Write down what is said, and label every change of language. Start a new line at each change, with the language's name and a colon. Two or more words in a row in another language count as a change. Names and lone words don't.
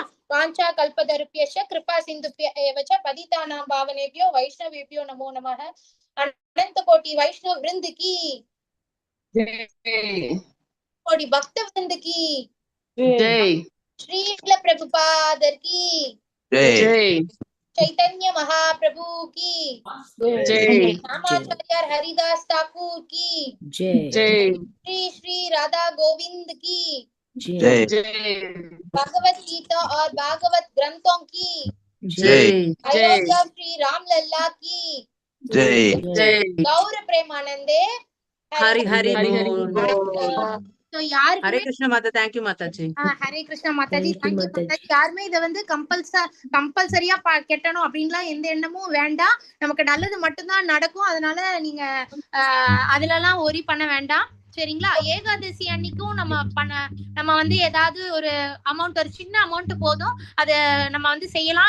Sanskrit: वाञ्छा कल्पतरुभ्यश्च कृपा सिन्धुभ्य एव च पतितानां पावनेभ्यो वैष्णवेभ्यो नमो नमः.
Hindi: अनन्त कोटि वैष्णव वृन्द की जय कोटि भक्त वृन्द की जय श्रील प्रभुपाद की जय चैतन्य महाप्रभु की जय रामाचार्य हरिदास ठाकुर की जय जय श्री श्री राधा गोविंद की जय जय भगवत गीता और भागवत ग्रंथों की जय अयोध्या श्री रामलला की जय जय गौर प्रेमानंदे हरि हरि हरि हरि बोल। बोल। तो यार हरे कृष्ण माता,
English: thank you
Hindi: माता जी।
Tamil: ஹரே கிருஷ்ணா மாதாஜி,
English: Thank you,
Tamil: தேங்க்யூ மாதாஜி. மாதாஜி. யாருமே இதை வந்து கம்பல்சரியா கெட்டணும் அப்படின்லாம் எந்த எண்ணமும் வேண்டாம். நமக்கு நல்லது மட்டும்தான் நடக்கும். அதனால நீங்க அதுல எல்லாம் ஒரி பண்ண வேண்டாம். சரிங்களா? ஏகாதசி அன்னைக்கும் நம்ம வந்து ஏதாவது ஒரு அமௌண்ட், ஒரு சின்ன அமௌண்ட் போதும், அத நம்ம வந்து செய்யலாம்.